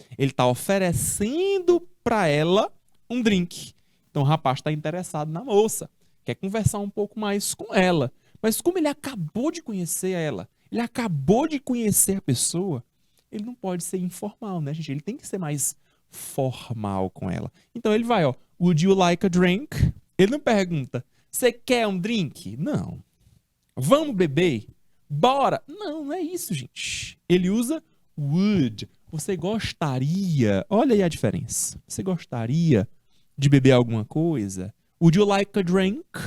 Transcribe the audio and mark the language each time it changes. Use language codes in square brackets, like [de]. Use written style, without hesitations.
[pt] Ele está oferecendo para ela um drink. Então o rapaz está interessado na moça, quer conversar um pouco mais com ela. Mas como ele acabou de conhecer ela, ele acabou de conhecer a pessoa, ele não pode ser informal, né, gente? Ele tem que ser mais formal com ela. Então ele vai, ó, [en] would you like a drink? [pt] Ele não pergunta, você quer um drink? Não. Vamos beber? Bora? Não, não é isso, gente. Ele usa would. Você gostaria? Olha aí a diferença. Você gostaria de beber alguma coisa? [en] Would you like a drink?